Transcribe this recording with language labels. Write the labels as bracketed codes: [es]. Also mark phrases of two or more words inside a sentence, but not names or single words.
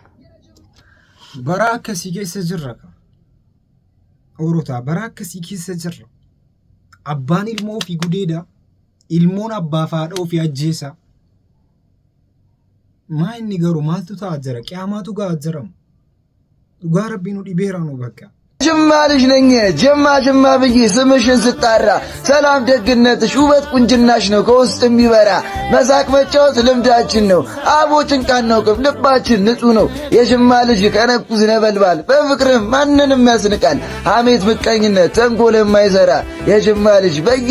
[om] Bara akkasii keessa jirra. Orotaa bara akkasii keessa jirra. Abbaan ilmoo ofii gudeeda ilmoon abbaaf haadha ofii ajjeesa. Maa inni garuu maaltu ta'a jira qiyaamaatu ga'a jiramu. Dhugaa rabbiin nu dhibeera nu bakka. [am] ጅማ ልጅ ነኝ ጅማ ብዬ ስምሽን ስጣራ ሰላም ደግነትሽ ውበት ቁንጅናሽ ነው ከውስጥ የሚበራ መሳቅ መጫወት ልምዳችን ነው አቦ ጭንቃን ነው ቅፍ ልባችን ንጹህ ነው የጅማ ልጅ ከነኩዝ ነበልባል በፍቅርም ማንንም ያስንቃል ሐሜት ምቀኝነት ተንኮል የማይሰራ የጅማ ልጅ በየ